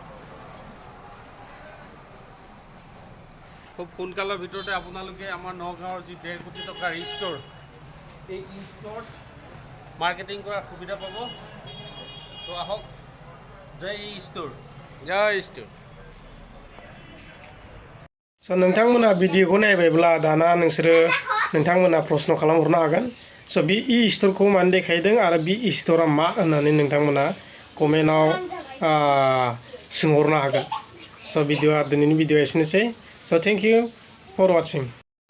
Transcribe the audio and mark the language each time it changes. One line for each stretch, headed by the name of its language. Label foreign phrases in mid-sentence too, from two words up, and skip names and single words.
Assamese: খুব সোনকালৰ ভিতৰতে আপোনালোকে আমাৰ নগাঁৱৰ যি 1.5 কোটি টকাৰ ষ্ট'ৰ, এই ষ্ট'ৰত মাৰ্কেটিং কৰাৰ সুবিধা পাব। তো আহক, জয় ষ্ট'ৰ, জয় ষ্ট'ৰ।
Bodo: So नोंथांमोना भिडिअखौ नायबायब्ला दाना नोंसोरो नोंथांमोना प्रश्न खालामहरनो हागोन। So बे स्टोरखौ मानो देखायदों आरो बे स्टोरा मा होननानै नोंथांमोना कमेन्टआव सोंहरनो हागोन। So दिनैनि भिडिअआ एसेनोसै।
English: So thank you for watching.